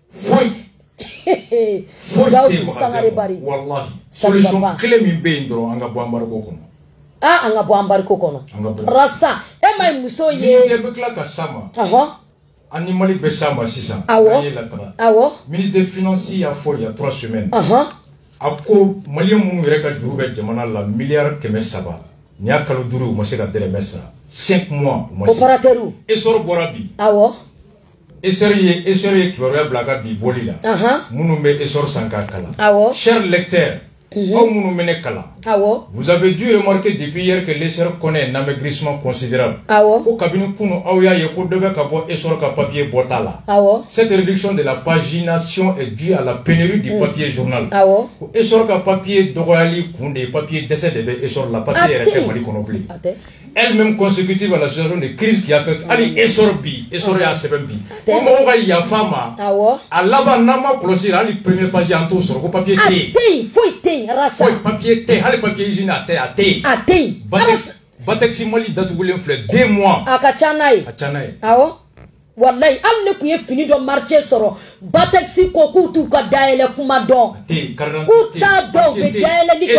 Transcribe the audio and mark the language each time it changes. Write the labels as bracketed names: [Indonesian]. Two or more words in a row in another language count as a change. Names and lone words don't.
[Bambara] foyi tɛ yen walahi solution kelen min bɛ yen dɔrɔn an ka bɔ embargo kɔnɔ an ka bɔ embargo kɔnɔ rasa e ma ye muso ye ministre bɛ tila ka s'a ma ani Mali bɛ s'a ma sisan an ye latara [French] ministre des finances [Bambara] y'a fɔ [French] il y a 3 semaines [Bambara] a ko maliyɛn minnu yɛrɛ ka juru bɛ jamana la miliyari 300 n'i y'a kalo 5 u ma se ka dɛrɛmɛ sara [French] 5 mois [Bambara] u ma se opérateur essor bɔra bi essor ye kibaruya bila ka bi boli la minnu bɛ essor san k'a kalan [French] cher lecteur [Bambara] aw minnu bɛ ne kalan [French] vous avez dû remarquer depuis hier que l'essor connaît un amaigrissement considérable [Bambara] ko kabini kunu aw y'a ye ko dɔ bɛ ka bɔ essor ka papier bɔta la [French] cette réduction de la pagination est due à la pénurie du papier journal [Bambara] ko essor ka papier dɔgɔyali kun de ye papier dɛsɛ de bɛ essor la papier yɛrɛ tɛ Mali kɔnɔ bilen [French] elle-même consécutive à la situation de crise qui affecte [Bambara] ali essor bi essor y'a sɛbɛn bi ko mɔgɔw ka yafa ma a laban n'an ma kɔlɔsi hali [French] premier page [Bambara] an t'o sɔrɔ ko papier tɛ yen foyi tɛ yen rasa foyi papier tɛ hali [French] papier hygiène [Bambara] a tɛ yen Batex Mali datugulen filɛ 2 mois a ka ca n'a ye wallahi hali ne kun ye fini dɔ marché sɔrɔ Batex ko k'u t'u ka dayɛlɛ kuma dɔn k'u t'a dɔn u bɛ dayɛlɛli kɛ